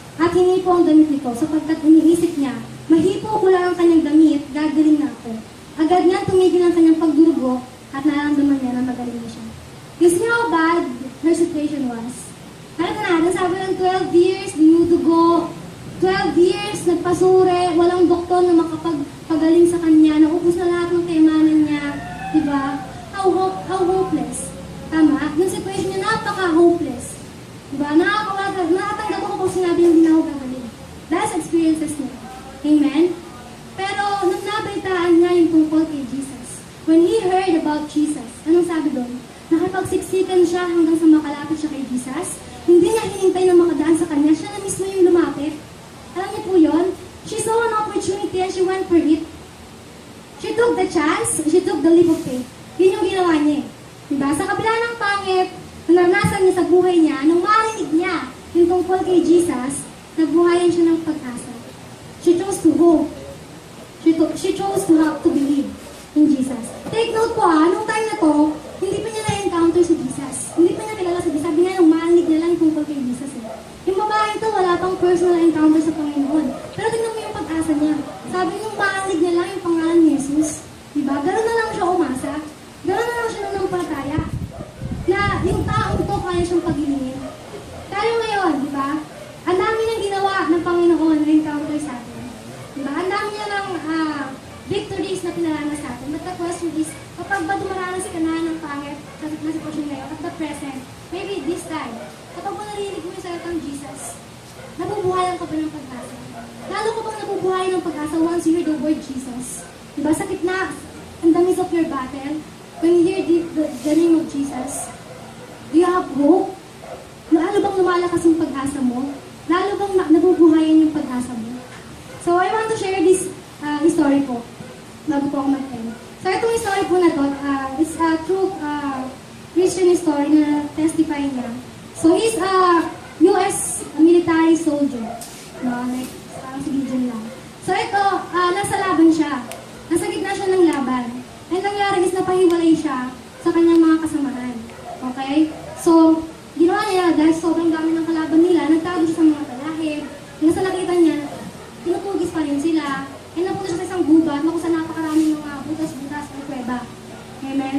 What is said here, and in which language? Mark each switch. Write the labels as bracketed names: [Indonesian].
[Filipino] At hinipo ang damit nito sapagkat iniisip niya, mahipo ko lang ang kanyang damit, gagaling na ako. Agad niya tumigil ang kanyang pagdurugo at nararamdaman niya na magaling na siya. [English] You see how bad her situation was? [Filipino] Alam na natin, sabi ng 12 years, dinudugo, 12 years, nagpasure, walang doktor na makapagpagaling sa kanya, naubos na lahat ng kayamanan niya, diba? [English] How hopeless. [Filipino] Tama? Yung situation niya, napaka-hopeless. Diba? Nakatanggap ako kung sinabi yung hindi na ako gagaling. [English] That's experiences niya. [Filipino] Amen? Pero, nung nabalitaan niya yung tungkol kay Jesus, [English] when he heard about Jesus, [Filipino] anong sabi doon? Nakipagsiksikan siya hanggang sa makalapit siya kay Jesus. Hindi niya hinintay na makadaan sa kanya. Siya na mismo yung lumapit. Alam niyo po yun? [English] She saw an opportunity and she went for it. She took the chance. She took the leap of faith. [Filipino] Yun yung ginawa niya. Diba? Sa kabila ng pangit, naranasan niya sa buhay niya, nung marinig niya yung tungkol kay Jesus, nagbuhayan siya ng pag-asa. [English] She chose to hope. She chose to have to believe in Jesus. [Filipino] Take note po nung time na to, hindi pa niya na-encounter si Jesus. Hindi pa niya kilala si Jesus. Sabi nga nung marinig niya lang yung tungkol kay Jesus. Yung babae ito, wala pang personal encounter sa Panginoon. Pero tingnan mo yung pag-asa niya. Sabi nung marinig niya lang yung pangalan ni Jesus. Diba? Gano'n na lang siya umasa. Gano'n na lang siya nanampalataya. Na yung taong to kaya siyang pagilingin. Tayo ngayon, di ba? Ang dami niyang ginawa ng Panginoon na encounter sa atin. Di ba? Ang dami niya ng victories na pinaranas sa atin. [English] But the question is, [Filipino] kapag ba dumaranas ka na ng pangit sa sitwasyon ngayon [English] at the present, maybe this time, [Filipino] kapag mo narinig mo yung salitang Jesus, nabubuhayan ka ba ng pag-asa? Lalo ka bang nabubuhayan ng pag-asa [English] once you hear the word Jesus? [Filipino] Di ba? Sakit na, [English] in the midst of your battle, when you hear the name of Jesus, do you have hope? [Filipino] Lalo bang lumalakas yung pag-asa mo? Lalo bang nabubuhayan yung pag-asa mo? [English] So, I want to share this story po. [Filipino] Bago po ako mag-end. [English] So, [Filipino] itong story po na to, [English] it's a true Christian story na testify niya. So, he's a US military soldier. [Filipino] No? Like, parang si Gideon lang. So, ito, nasa laban siya. Nasa gitna siya ng laban. And nangyari is napahiwalay siya sa kanyang mga kasamahan. Okay? So, ginawa niya, dahil sobrang dami ng kalaban nila, nagtago siya sa mga talahib. Nasa nakita niya, tinutugis pa rin sila. And napunta siya sa isang gubat na kung saan napakaraming mga butas-butas ng kuweba. Amen?